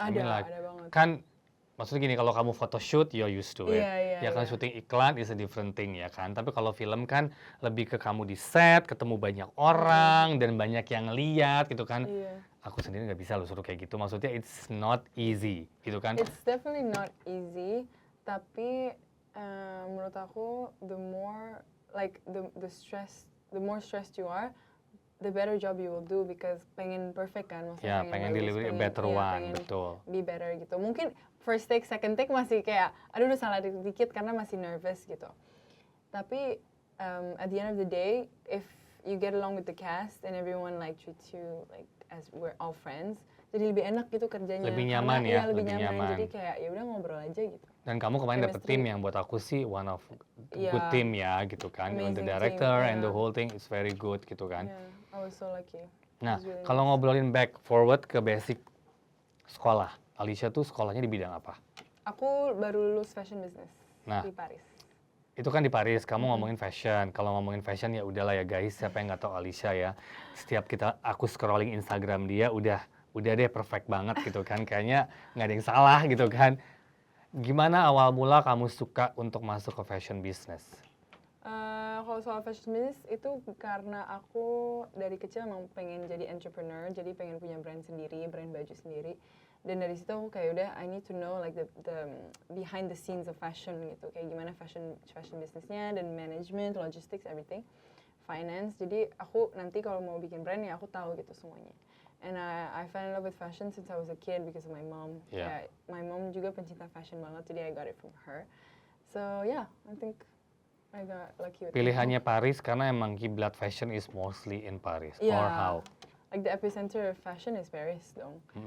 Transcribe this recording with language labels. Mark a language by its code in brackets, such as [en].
[id] Ada banget. Kan maksudnya gini, kalau kamu photoshoot [en] you're used to it. [id] Iya, kan syuting iklan [en] is a different thing [id] ya kan. Tapi kalau film kan lebih ke kamu di set, ketemu banyak orang dan banyak yang lihat gitu kan. Iya. Aku sendiri nggak bisa loh suruh kayak gitu. Maksudnya [en] it's not easy [id] gitu kan. [en] It's definitely not easy. [id] Tapi menurut aku [en] the more like the more stressed you are, the better job you will do because [id] pengen perfect kan, maksudnya pengen [en] deliver a better one, [id] betul. [en] Be better [id] gitu. Mungkin [en] first take, second take [id] masih kayak, aduh udah salah dikit karena masih nervous gitu. Tapi [en] at the end of the day, if you get along with the cast and everyone like treats you like as we're all friends, [id] jadi lebih enak gitu kerjanya. Lebih nyaman ya, lebih nyaman. Jadi kayak ya udah ngobrol aja gitu. Dan kamu kemarin dapet tim yang buat aku sih [en] one of good team [id] ya gitu kan. [en] The director and the whole thing is very good [id] gitu kan. [en] I was so lucky. [id] Nah, kalau ngobrolin back forward ke basic sekolah, Alicia tuh sekolahnya di bidang apa? Aku baru lulus fashion business di Paris. Itu kan di Paris, kamu ngomongin fashion. Kalau ngomongin fashion ya udahlah ya guys, siapa yang nggak tahu Alicia ya. Setiap aku scrolling Instagram dia udah udah deh perfect banget gitu kan, kayaknya nggak ada yang salah gitu kan. Gimana awal mula kamu suka untuk masuk ke fashion business? Kalau soal fashion business itu karena aku dari kecil emang pengen jadi entrepreneur, jadi pengen punya brand sendiri, brand baju sendiri. Dan dari situ aku kayak udah [en] I need to know like the behind the scenes of fashion [id] gitu, kayak gimana [en] fashion businessnya dan management, logistics, everything, finance. [id] Jadi aku nanti kalau mau bikin brand ya aku tahu gitu semuanya. [en] And I fell in love with fashion since I was a kid because of my mom. Yeah. Yeah, my mom [id] juga pencinta fashion banget, jadi [en] I got it from her. So yeah, I think I got lucky with [id] Pilihannya Paris karena emang kiblat fashion [en] is mostly in Paris, or Yeah. how? Like the epicenter of fashion is Paris [id] dong.